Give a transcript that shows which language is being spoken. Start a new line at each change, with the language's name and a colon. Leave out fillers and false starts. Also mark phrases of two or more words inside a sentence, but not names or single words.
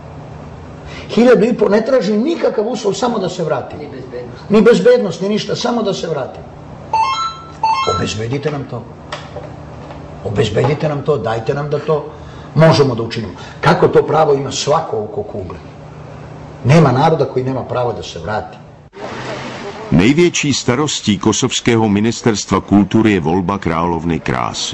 Serbian: 1.500 ne traži nikakav uslov, samo da se vrati. Ni bezbednost, ni ništa, samo da se vrati. Obezbedite nam to. Obezbedite nam to, dajte nam da to možemo da učinimo. Kako to pravo ima svako oko kugle? Nema naroda koji nema pravo da se vrati.
Czech: Největší starostí kosovského ministerstva kultury je volba královny krásy.